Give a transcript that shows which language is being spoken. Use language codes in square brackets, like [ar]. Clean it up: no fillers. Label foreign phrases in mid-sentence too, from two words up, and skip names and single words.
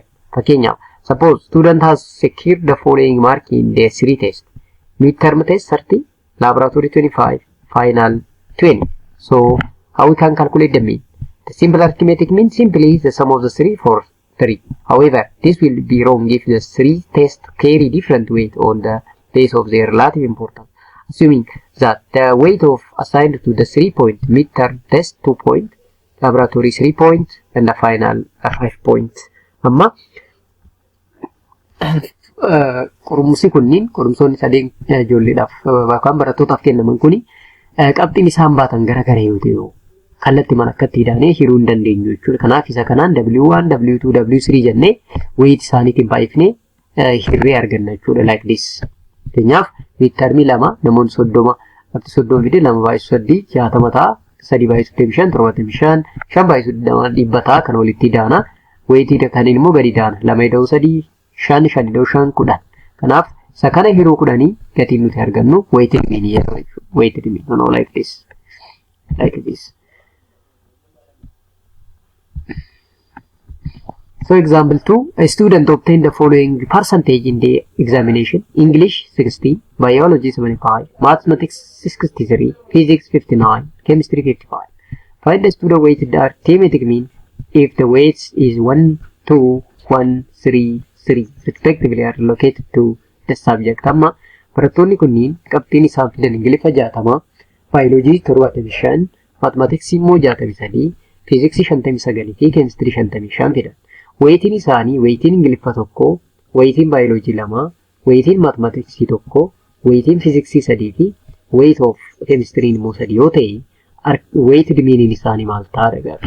[en] Fakkeenyaaf, suppose student has secured the following mark in their 3 test: midterm test 30, laboratory 25, final 20. So how we can calculate the mean? The simple arithmetic mean simply is the sum of the 3 for 3. However, this will be wrong if the 3 tests carry different weight on the base of their relative importance. Assuming that the weight of assigned to the 3 point midterm test 2 point, laboratory 3 point, and the final 5 points. [om] Amma qorumsi kunniin qorumsoonni sadeen ijoolleedhaaf yookaan barattootaaf kennaman kuni qabxiin isaan baatan garagara yoo ta'u kallattii mana akkatti hidhaanee hiruu hin dandeenyu jechuudha. Kanaaf isa kanaan W1, W2, W3 jennee weight isaaniitiin baay'ifnee hirree arganna jechuudha [en] like this. [om] Fakkeenyaaf midtermii lama namoonni 30 qabxii 30 fide lama baay'isu 3 60 ta'a, 3 baay'isu 75 75, 5 baay'isu 100 ta'a kan walitti daana. Weightii kanneen immoo gadi daana. 2 ida'u 3, 5 5 ida'u 5 10. Kanaaf isa kana hiruu 10 gatiin nuti argannu [en] weighted mean [om] jedhama jechuudha. [en] Weighted mean like this. So example 2, a student obtained the following percentage in the examination: English 60, Biology 75, Mathematics 63, Physics 59, Chemistry 55. Find the student weighted arithmetic mean if the weights is 1, 2, 1, 3, 3 respectively are allocated to the subject. [om] Amma barattoonni kunniin qabxiin isaan fidan Ingiliffa 60, Biology 75, Mathematics immoo 63, Physics 59 fi Chemistry 55 fidan. Weightiin isaanii weightiin Ingiliffa tokko, weightiin Biology 2, weightiin Mathematics tokko, weightiin Physics 3 fi [en] weight of Chemistry [om] immoo 3 yoo ta'e weighted mean isaanii maal ta'a dhagaati.